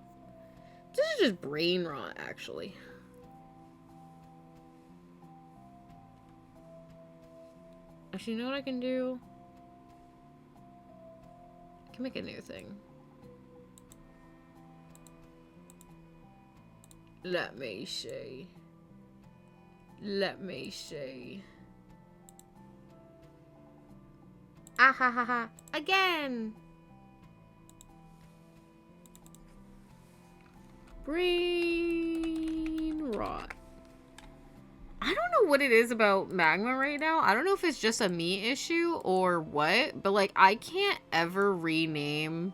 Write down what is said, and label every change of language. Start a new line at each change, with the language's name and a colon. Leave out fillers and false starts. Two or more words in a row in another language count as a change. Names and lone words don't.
English: This is just Brain Rot, actually. Actually, you know what I can do? I can make a new thing. Let me see. Let me see. Ah ha ha ha. Again! Brain rot. I don't know what it is about Magma right now. I don't know if it's just a me issue or what, but like I can't ever rename.